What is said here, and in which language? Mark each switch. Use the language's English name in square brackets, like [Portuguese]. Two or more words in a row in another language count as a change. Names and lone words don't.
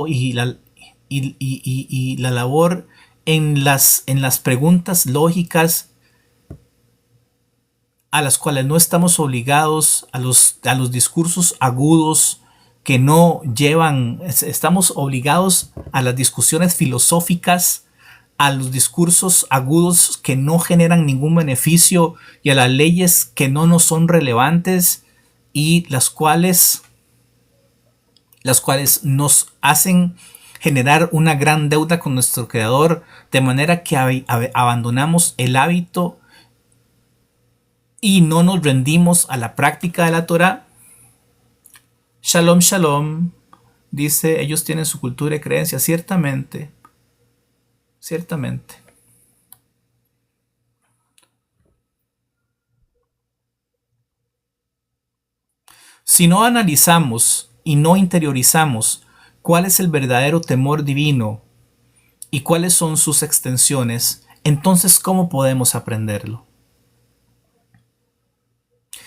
[Spanish] labor en las preguntas lógicas a las cuales no estamos obligados, a los discursos agudos que no llevan, estamos obligados a las discusiones filosóficas, a los discursos agudos que no generan ningún beneficio y a las leyes que no nos son relevantes y las cuales nos hacen generar una gran deuda con nuestro creador, de manera que abandonamos el hábito y no nos rendimos a la práctica de la Torah? [Hebrew] Shalom, shalom. [Spanish] Dice, ellos tienen su cultura y creencia. Ciertamente. Ciertamente. Si no analizamos y no interiorizamos cuál es el verdadero temor divino y cuáles son sus extensiones, entonces ¿cómo podemos aprenderlo?